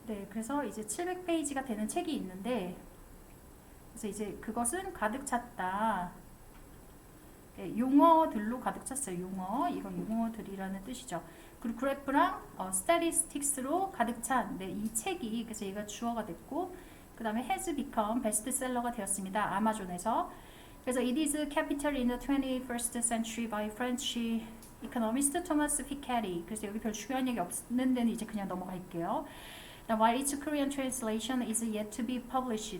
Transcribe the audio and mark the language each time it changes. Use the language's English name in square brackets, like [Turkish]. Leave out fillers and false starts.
[Korean] 그래서 이제 700페이지가 되는 책이 있는데, 그래서 이제 그것은 가득 찼다. 네, 용어들로 가득 찼어요. 용어. 이건 용어들이라는 뜻이죠. 그리고 그래프랑 스태티스틱스로 가득 찬 이 책이, 그래서 얘가 주어가 됐고, 그 다음에 [English] has become [Korean] 베스트셀러가 되었습니다. 아마존에서. 그래서 [English] it is capital in the 21st century by French economist Thomas Piketty. [Korean] 그래서 여기 별 중요한 얘기 없는 데는 이제 그냥 넘어갈게요. [English] While its Korean translation is yet to be published.